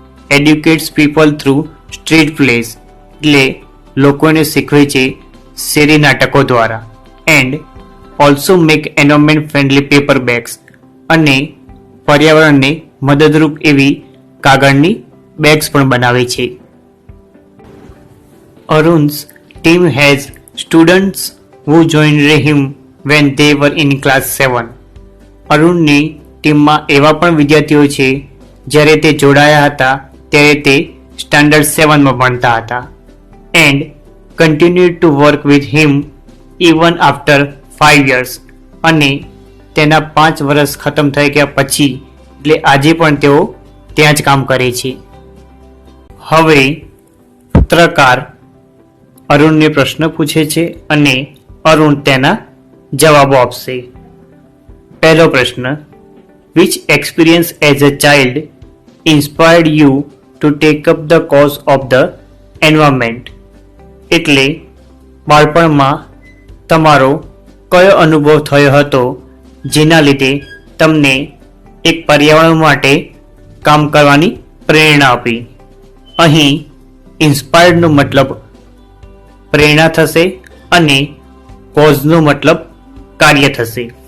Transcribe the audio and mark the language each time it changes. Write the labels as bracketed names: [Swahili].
[English] educates people through street plays [Gujarati] એટલે લોકોને શીખવે છે શેરી નાટકો દ્વારા. [English] and also make environment friendly paper bags [Gujarati] અને પર્યાવરણને મદદરૂપ એવી કાગળની બેગ્સ પણ બનાવે છે. [English] Arun's team has students who joined him when they were in class 7. [Gujarati] અરુણની ટીમમાં એવા પણ વિદ્યાર્થીઓ છે જ્યારે તે જોડાયા હતા ત્યારે તે સ્ટાન્ડર્ડ 7માં ભણતા હતા. [English] And continued to work with him even after 5 years. [Gujarati] અને તેના 5 વર્ષ ખતમ થઈ ગયા પછી એટલે આજે પણ તેઓ ત્યાં જ કામ કરે છે. હવે પત્રકાર અરુણને પ્રશ્ન પૂછે છે અને અરુણ તેના જવાબો આપશે. પહેલો પ્રશ્ન, [English] which experience as a child inspired you to take up the cause of the environment. [Gujarati] એટલે બાળપણમાં તમારો કયો અનુભવ થયો હતો જેના લીધે તમને એક પર્યાવરણ માટે કામ કરવાની પ્રેરણા આપી. અહીં ઇન્સ્પાયર્ડનો મતલબ પ્રેરણા થશે અને કોઝનો મતલબ કાર્ય થશે.